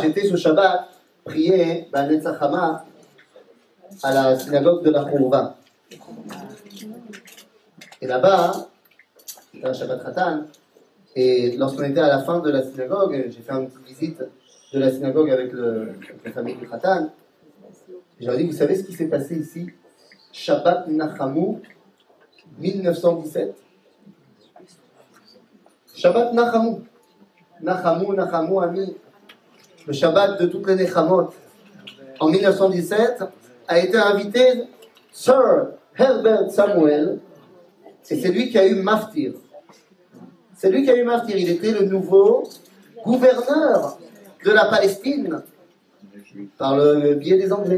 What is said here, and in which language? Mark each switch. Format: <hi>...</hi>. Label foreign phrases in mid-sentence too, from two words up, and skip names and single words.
<fr>J'étais ce Shabbat, prier</fr> <he>נץ החמה</he> <fr>à la synagogue de la Khourouva. Et là-bas, c'était un</fr> <he>שבת חתן,</he> <fr>et lorsqu'on était à la fin de la synagogue, j'ai fait une petite visite de la synagogue avec la famille du Khatan. J'ai dit, vous savez ce qui s'est passé ici?</fr> <he>שבת נחמו 1917. שבת נחמו. נחמו, ami.</he> <fr>Le Shabbat de toutes les Nechamot. En 1917, a été invité Sir Herbert Samuel, et c'est lui qui a eu Maftir. C'est lui qui a eu Maftir. Il était le nouveau gouverneur de la Palestine par le biais des Anglais.</fr>